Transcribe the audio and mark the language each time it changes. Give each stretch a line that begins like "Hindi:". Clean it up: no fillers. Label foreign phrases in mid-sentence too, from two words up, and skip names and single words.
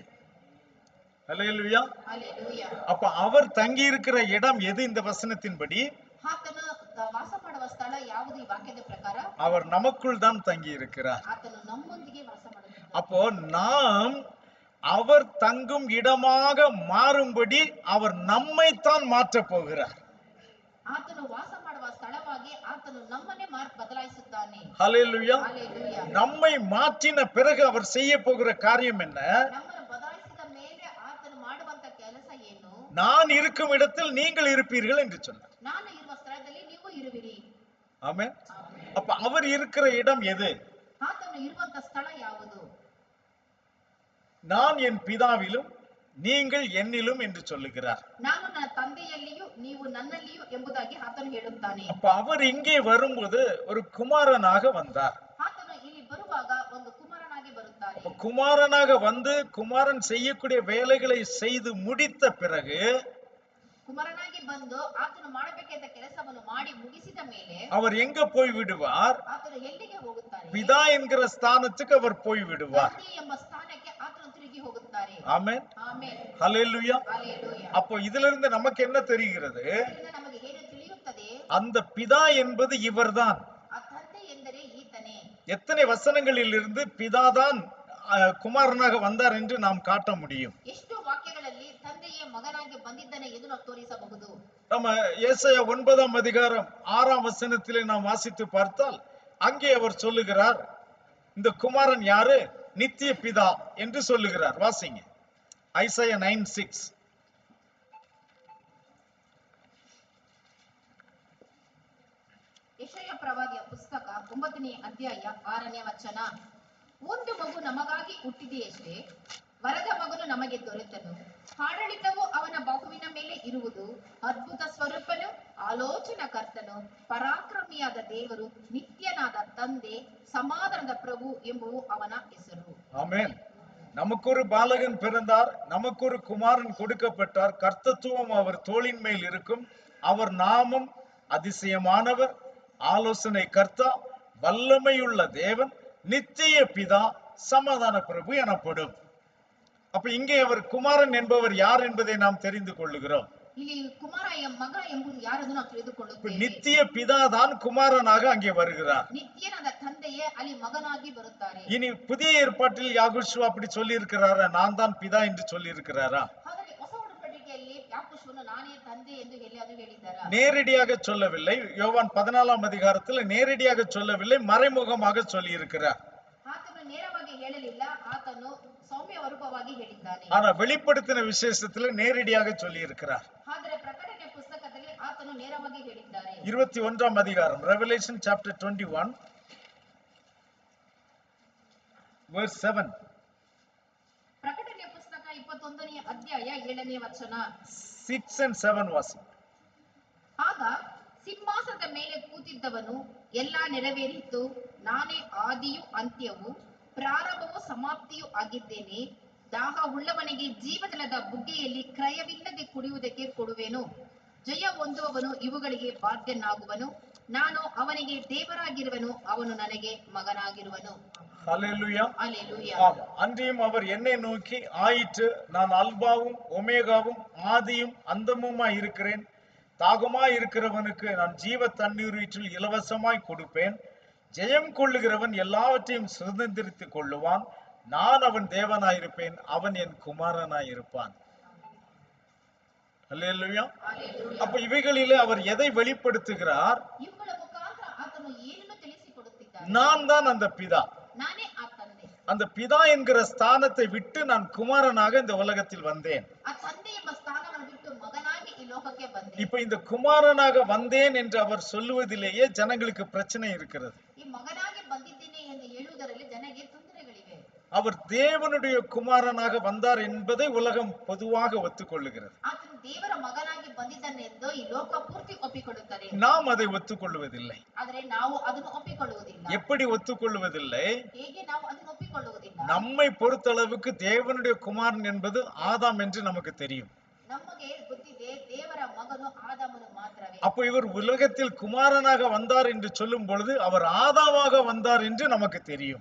Tamil: ஹல்லேலூயா.
Kannada: ಹಲ್ಲೆಲೂಯಾ.
Tamil: அப்ப அவர் தங்கி இருக்கிற இடம் எது? இந்த வசனத்தின்படி
Kannada: ಆತನು ವಾಸ ಮಾಡುವ ಸ್ಥಳ ಯಾವುದು? ಈ ವಾಕ್ಯದ ಪ್ರಕಾರ
Tamil: அவர் நமக்குள் தான் தங்கி இருக்கிறார்.
Kannada: ಆತನು ನಮ್ಮೊಂದಿಗೆ ವಾಸ ಮಾಡುತ್ತಾನೆ.
Tamil: அப்போ நாம் அவர் தங்கும் இடமாக மாறும்படி அவர் நம்மைத்தான் மாற்றப் போகிறார்.
Kannada: ಆತನು ವಾಸ ಮಾಡುವ ಸ್ಥಳವಾಗಿ ಆತನು ನಮ್ಮನ್ನೇ ಬದಲಾಯಿಸುತ್ತಾನೆ.
Tamil: ஹல்லேலூயா.
Kannada: ಹಲ್ಲೆಲೂಯಾ.
Tamil: நம்மை மாற்றின பிறகு அவர் செய்ய போகிற காரியம் என்ன?
Kannada: ನಮ್ಮನ್ನು ಬದಲಾಯಿಸಿದ ಮೇಲೆ ಆತನು ಮಾಡುವಂತ ಕೆಲಸ ಏನು?
Tamil: நான் இருக்கும் இடத்தில் நீங்கள் இருப்பீர்கள் என்று சொன்னார்.
Kannada: ನಾನು ಇರುವ ಸ್ಥಳದಲ್ಲಿ ನೀವು ಇರುವಿರಿ.
Tamil: ஆமென். அப்ப அவர் இருக்கிற இடம் எது?
Kannada: ಆತನು ಇರುವಂತ ಸ್ಥಳ ಯಾವುದು?
Tamil: நான் என் பிதாவிலும் நீங்கள் என்னிலும் என்று சொல்லுகிறார்.
Kannada: ನಾನು ನನ್ನ ತಂದೆಯಲ್ಲಿಯೂ ನೀವು ನನ್ನಲ್ಲಿಯೂ ಎಂಬುದಾಗಿ ಆತನು ಹೇಳುತ್ತಾನೆ.
Tamil: அப்ப அவர் இங்கே வரும்போது ஒரு குமாரனாக வந்தார்.
Kannada: ಆತನು ಇಲ್ಲಿ ಬರುವಾಗ ಒಂದು ಕುಮಾರನಾಗಿ ಬರುತ್ತಾನೆ.
Tamil: அப்ப குமாரனாக வந்து குமாரன் செய்யக்கூடிய வேலைகளை செய்து முடித்த பிறகு
Kannada: ಕುಮಾರನಾಗಿ ಬಂದು ಆತನು ಮಾಡಬೇಕಾದ ಕೆಲಸವನ್ನು ಮಾಡಿ ಮುಗಿಸಿದ ಮೇಲೆ
Tamil: அவர் எங்க போய் விடுவார்?
Kannada: ಆತನು ಎಲ್ಲಿಗೆ ಹೋಗುತ್ತಾನೆ?
Tamil: பிதா என்கிற ஸ்தானத்துக்கு அவர் போய் விடுவார்.
Kannada: ತಂದೆ ಎಂಬ ಸ್ಥಾನಕ್ಕೆ ಆತನು ತಿರುಗಿ ಹೋಗುತ್ತಾರೆ.
Tamil: ஆமென்.
Kannada: ಆಮೆನ್.
Tamil: ஹல்லேலூயா.
Kannada: ಹಲ್ಲೆಲೂಯಾ.
Tamil: அப்போ இதிலிருந்து நமக்கு என்ன தெரிகிறது?
Kannada: ಇದರಿಂದ ನಮಗೆ ಏನು ತಿಳಿಯುತ್ತದೆ?
Tamil: அந்த பிதா என்பது இவர்தான்.
Kannada: ಆ ತಂದೆ ಎಂದರೆ ಈತನೇ.
Tamil: எத்தனை வசனங்களில் இருந்து பிதாதான் குமாரனாக வந்தார் என்று நாம் காட்ட முடியும்?
Kannada: ಎಷ್ಟು ವಾಕ್ಯಗಳಲ್ಲಿ ತಂದೆಯೇ ಮಗನಾಗಿ ಬಂದಿದ್ದಾನೆ ಎಂದು ನಾವು ತೋರಿಸಬಹುದು.
Tamil: நம்ம ஏசாயா 9ஆம் அதிகாரம் 6ஆம் வசனத்திலே நாம் வாசித்து பார்த்தால் அங்கே அவர் சொல்லுகிறார், இந்த குமாரன் யாரு? நித்திய பிதா என்று சொல்லுகிறார். வாசிங்க. ஐசாயா 9:6.
Kannada: ಯೆಶಾಯ ಪ್ರವಾದಿಯ ಪುಸ್ತಕ 9ನೇ ಅಧ್ಯಾಯ 6ನೇ ವಚನ. ಒಂದು ಮಗು ನಮಗಾಗಿ ಹುಟ್ಟಿದೆಯಷ್ಟೇ, ವರದ ಮಗನು ನಮಗೆ ದೊರೆತನು, ಆಡಳಿತವು ಅವನ ಬಾಹುವಿನ ಮೇಲೆ ಇರುವುದು, ಅದ್ಭುತ ಸ್ವರೂಪನು, ಆಲೋಚನಾ ಕರ್ತನು, ಪರಾಕ್ರಮಿಯಾದ ದೇವರು, ನಿತ್ಯನಾದ ತಂದೆ, ಸಮಾಧಾನದ ಪ್ರಭು ಎಂಬುವು ಅವನ ಹೆಸರು.
Tamil: ஆமென். நமக்கு ஒரு பாலகன் பிறந்தார், நமக்கு ஒரு குமாரன் கொடுக்கப்பட்டார், கர்த்தத்துவம் அவர் தோளின் மேல் இருக்கும், அவர் நாமம் அதிசயமானவர், ஆலோசனை கர்த்தா, வல்லமையுள்ள தேவன், நித்திய பிதா, சமாதான பிரபு எனப்படும். அப்ப இங்கே அவர் குமாரன் என்பவர் யார் என்பதை நாம் தெரிந்து கொள்ளுகிறோம்.
Kannada: ಇಲ್ಲಿ ಕುಮಾರ ಮಗ ಎಂಬುದು ಯಾರೆಂದು ನಾವು ತಿಳಿದುಕೊಳ್ಳುತ್ತೇವೆ.
Tamil: நித்திய பிதா தான் குமாரனாக அங்கே வருகிறார்.
Kannada: ನಿತ್ಯನಾದ ತಂದೆಯೇ ಅಲ್ಲಿ ಮಗನಾಗಿ ಬರುತ್ತಾರೆ.
Tamil: இனி புதிய ஏற்பாட்டில் யாகோஷு அப்படி சொல்லி இருக்கிறாரா? நான் தான் பிதா என்று சொல்லி இருக்கிறாரா?
Kannada: ಆದರೆ ಹೊಸ ಒಡಂಬಡಿಕೆಯಲ್ಲಿ ಯಾಕೋಬನು ನಾನೇ ತಂದೆ ಎಂದು ಎಲ್ಲಿಯಾದರೂ ಹೇಳಿದ್ದಾರಾ?
Tamil: நேரடியாக சொல்லவில்லை. யோவான் 14ஆம் அதிகாரத்தில் நேரடியாக சொல்லவில்லை, மறைமுகமாக சொல்லி இருக்கிறார்.
Kannada: ಆತನು ನೇರವಾಗಿ ಹೇಳಲಿಲ್ಲ, ಆತನು ಸೌಮ್ಯ ರೂಪವಾಗಿ ಹೇಳಿದ್ದಾನೆ.
Tamil: ஆனா வெளிப்படுத்தின விசேஷத்துல நேரடியாக சொல்லி இருக்கிறார்.
Kannada: ಆದರೆ ಪ್ರಕಟಣೆ ಪುಸ್ತಕದಲ್ಲಿ ಆತನು ನೇರವಾಗಿ ಹೇಳಿದ್ದಾರೆ.
Tamil: 21ஆம் அதிகாரம்,
English: Revelation chapter 21 verse 7.
Kannada: ಪ್ರಕಟಣೆ ಪುಸ್ತಕ 21ನೇ ಅಧ್ಯಾಯ 7ನೇ ವಚನ.
Tamil: 6 and 7 ವಾಸಿ.
Kannada: ಆಗ ಸಿಂಹಾಸನದ ಮೇಲೆ ಕೂತಿದ್ದವನು, ಎಲ್ಲ ನೆರವೇರಿತು, ನಾನೇ ಆದಿಯೂ ಅಂತ್ಯವೂ ಪ್ರಾರಂಭವೂ ಸಮಾಪ್ತಿಯೂ ಆಗಿದ್ದೇನೆ, ದಾಹ ಉಳ್ಳವನಿಗೆ ಜೀವಜಲದ ಬುಗ್ಗೆಯಲ್ಲಿ ಕ್ರಯವಿಲ್ಲದೆ ಕುಡಿಯುವುದಕ್ಕೆ ಕೊಡುವೆನು, ಜಯ ಹೊಂದುವವನು ಇವುಗಳಿಗೆ ಬಾಧ್ಯನಾಗುವನು, ನಾನು ಅವನಿಗೆ ದೇವರಾಗಿರುವನು, ಅವನು ನನಗೆ ಮಗನಾಗಿರುವನು.
Tamil: ஹல்லேலூயா. ஹல்லேலூயா. ஆம். அன்றியும் அவர் என்னை நோக்கி, ஆயிற்று, நான் அல்பாவும் ஒமேகாவும் ஆதியும் அந்தமுமாய் இருக்கிறேன், தாகமாய் இருக்கிறவனுக்கு நான் ஜீவ தண்ணீரீற்றில் இலவசமாய் கொடுப்பேன், ஜெயம் கொள்ளுகிறவன் எல்லாவற்றையும் சுதந்திரித்துக் கொள்ளுவான், நான் அவன் தேவனாயிருப்பேன், அவன் என் குமாரனாயிருப்பான். அல்லேலூயா. ஹல்லேலூயா. அப்ப இவைகளிலே அவர் எதை வெளிப்படுத்துகிறார்?
Kannada: ಇವುಗಳ ಮುಖಾಂತರ ಆತನು ಏನನ್ನು ತಿಳಿಸಿಕೊಡುತ್ತಿದ್ದಾನೆ?
Tamil: நான் தான் அந்த பிதா.
Kannada: ನಾನೇ
Tamil: அந்த பிதா என்கிற ஸ்தானத்தை விட்டு நான் குமாரனாக இந்த உலகத்தில் வந்தேன்.
Kannada: ಆ ತಂದೆ ಎಂಬ ಸ್ಥಾನವನ್ನು ಬಿಟ್ಟು ಮಗನಾಗಿ ಈ ಲೋಕಕ್ಕೆ ಬಂದೆ.
Tamil: இப்ப இந்த குமாரனாக வந்தேன் என்று அவர் சொல்லுவதிலேயே ஜனங்களுக்கு பிரச்சனை இருக்கிறது.
Kannada: ಈ ಮಗನಾಗಿ ಬಂದಿದ್ದೇನೆ ಎಂದು ಹೇಳುವುದರಲ್ಲಿ ಜನರಿಗೆ ತೊಂದರೆಗಳಿವೆ.
Tamil: அவர் தேவனுடைய குமாரனாக வந்தார் என்பதை உலகம் பொதுவாக ஒத்துக்கொள்ளுகிறது.
Kannada: ಆತನು ದೇವರ ಮಗನಾಗಿ ಬಂದಿದ್ದಾನೆ ಎಂದು ಈ ಲೋಕ ಪೂರ್ತಿ ಒಪ್ಪಿಕೊಳ್ಳುತ್ತದೆ.
Tamil: நாம் அதை ஒத்துக்கொள்வதில்லை.
Kannada: ಆದರೆ ನಾವು ಅದನ್ನು ಒಪ್ಪಿಕೊಳ್ಳುವುದಿಲ್ಲ.
Tamil: எப்படி ஒத்துக்கொள்வதில்லை?
Kannada: ಹೇಗೆ ನಾವು ಅದನ್ನು ಒಪ್ಪಿಕೊಳ್ಳುವುದಿಲ್ಲ?
Tamil: நம்மை பொறுத்தளவுக்கு தேவனுடைய குமாரன் என்பது ஆதாம் என்று நமக்கு தெரியும்.
Kannada: ನಮಗೆ ಗೊತ್ತಿದೆ ದೇವರ ಮಗನು ಆದಾಮನು ಮಾತ್ರವೇ.
Tamil: அப்போ இவர் உலகத்தில் குமாரனாக வந்தார் என்று சொல்லும் பொழுது அவர் ஆதாமாக வந்தார் என்று நமக்கு தெரியும்.